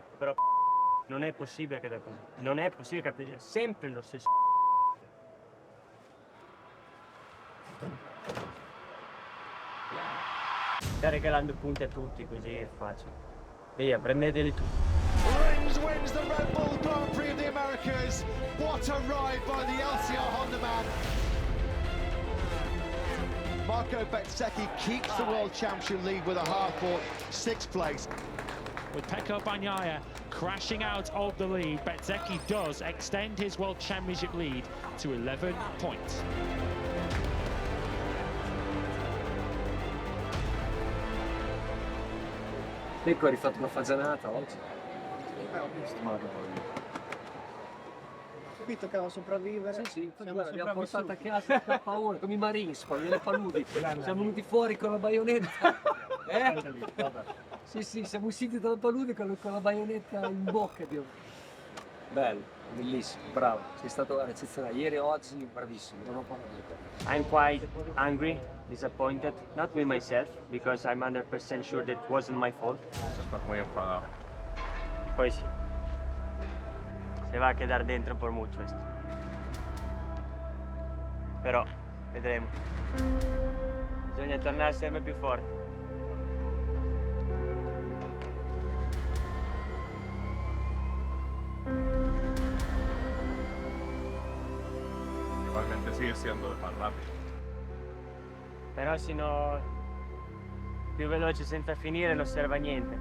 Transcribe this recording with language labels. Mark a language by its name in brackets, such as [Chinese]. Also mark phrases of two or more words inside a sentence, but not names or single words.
[Italian] Però non è possibile che da così. Non è possibile che sia sempre lo stesso. Sta regalando punti a tutti, così è facile. Via, prendeteli tutti. [English] Rins wins the Red Bull Grand Prix of the Americas. What a ride by the LCR Honda man. Marco Bezzecchi keeps the World Championship lead with a hard-fought 6th place. With Pecco Bagnaia crashing out of the lead, Bezzecchi does extend his World Championship lead to 11 points. [Italian] Pecco ha rifatto una fagianata oggi. Ho capito che va a sopravvivere. Sì, l'abbiamo portata a casa per paura, come i Marines, nelle paludi. Siamo venuti fuori con la baionetta. Sì, siamo usciti dalla palude con la baionetta in bocca. Bello, bellissimo, bravo. Sei stato eccezionale. Ieri e oggi bravissimo, non ho parlato. [English] I'm quite angry, disappointed, not with myself, because I'm 100% sure that it wasn't my fault. [Italian] Poi sì, [Spanish] se va a quedar dentro por mucho esto. [Italian] Però, vedremo. Bisogna tornare sempre più forti. [Spanish] Igualmente sigue siendo el más rápido. [Italian] Però sino più veloce senza finire non serve a niente.